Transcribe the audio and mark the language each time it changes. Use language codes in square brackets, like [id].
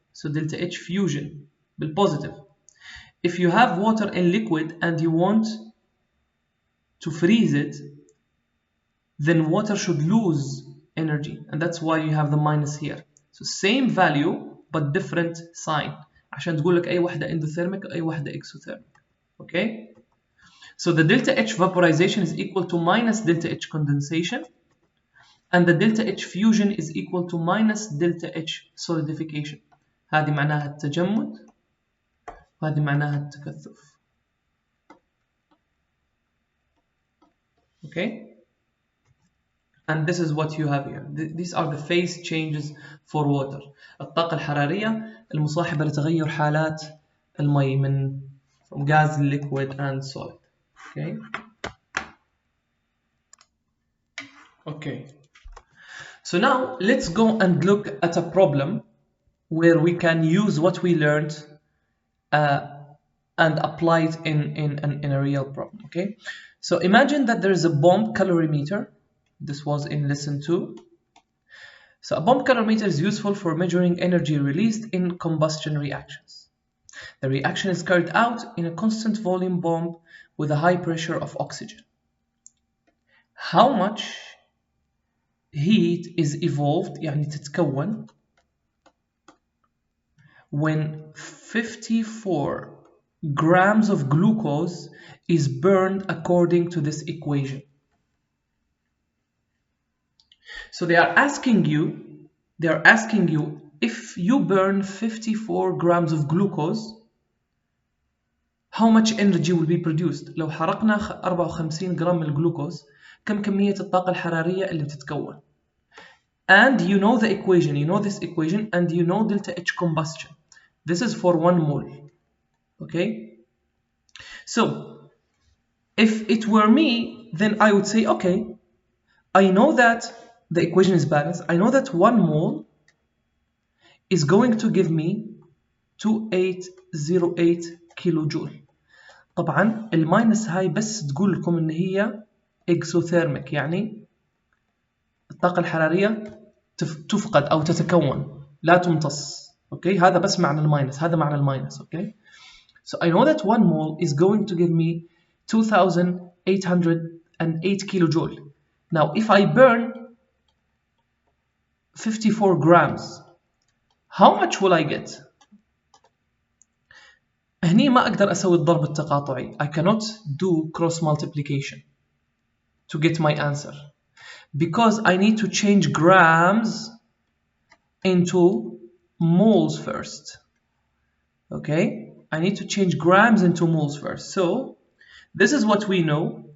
[en] So delta H fusion بالpositive. If you have water in liquid and you want to freeze it, then water should lose energy. And that's why you have the minus here. So same value but different sign. [ar] عشان تقول لك أي واحدة endothermic أي واحدة exothermic. [en] Okay? So the delta H vaporization is equal to minus delta H condensation, and the delta H fusion is equal to minus delta H solidification. [ar] هذه معناها التجمد وهذه معناها التكثف. [en] Okay? And this is what you have here. These are the phase changes for water. [ar] الطاقة الحرارية المصاحبة لتغير حالات المي من [en] from gas, liquid, and solid. Okay. Okay. So now let's go and look at a problem where we can use what we learned and apply it in a real problem, okay? So imagine that there is a bomb calorimeter. This was in lesson 2. So a bomb calorimeter is useful for measuring energy released in combustion reactions. The reaction is carried out in a constant volume bomb with a high pressure of oxygen. How much heat is evolved, [ar] يعني تتكون, [en] when 54 grams of glucose is burned according to this equation? So they are asking you if you burn 54 grams of glucose, how much energy will be produced. لو حرقنا 54 جرام من الجلوكوز كم كمية الطاقة الحرارية اللي بتتكون. And you know the equation, you know this equation, and you know delta H combustion. This is for 1 mole. Okay? So, if it were me, then I would say, okay, I know that the equation is balanced. I know that 1 mole is going to give me 2808 [ar] كيلو جول. طبعا الماينس هاي بس تقول لكم ان هي اكسوثيرميك، يعني الطاقة الحرارية تفقد او تتكون لا تمتص. اوكي، هذا بس معنى الماينس، هذا معنى الماينس. [en] Okay, so I know that 1 mole is going to give me 2808 kilojoule. Now if I burn 54 grams, how much will I get? [ar] هني ما أقدر أسوي الضرب التقاطعي. [en] I cannot do cross multiplication to get my answer because I need to change grams into moles first. Okay, I need to change grams into moles first. So this is what we know.